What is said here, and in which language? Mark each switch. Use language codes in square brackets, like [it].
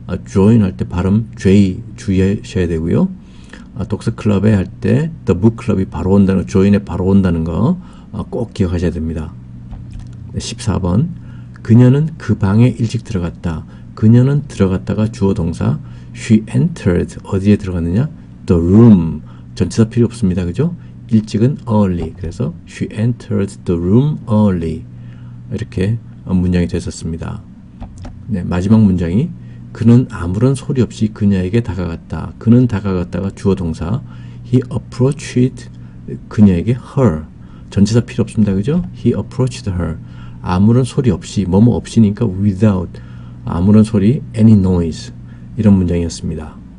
[ko] join 할 때 발음 J 주의하셔야 되고요. 독서클럽에 할 때 [en] the book club [ko] 이 바로 온다는 join에 바로 온다는 거 꼭 기억하셔야 됩니다. 14번 그녀는 그 방에 일찍 들어갔다. 그녀는 들어갔다가 주어 동사 [en] she entered [ko] 어디에 들어갔느냐? [en] the room [ko] 전치사 필요 없습니다. 그죠? 일찍은 [en] early [ko] 그래서 [en] she entered the room early [ko] 이렇게 문장이 됐었습니다. 네, 마지막 문장이 그는 아무런 소리 없이 그녀에게 다가갔다. 그는 다가갔다가 주어 동사 [en] he approached [ko] 그녀에게 her 전치사 필요 없습니다. 그죠? [en] he approached her [ko] 아무런 소리 없이 뭐뭐 없이니까 without 아무런 소리 [en] any noise [ko] 이런 문장이었습니다.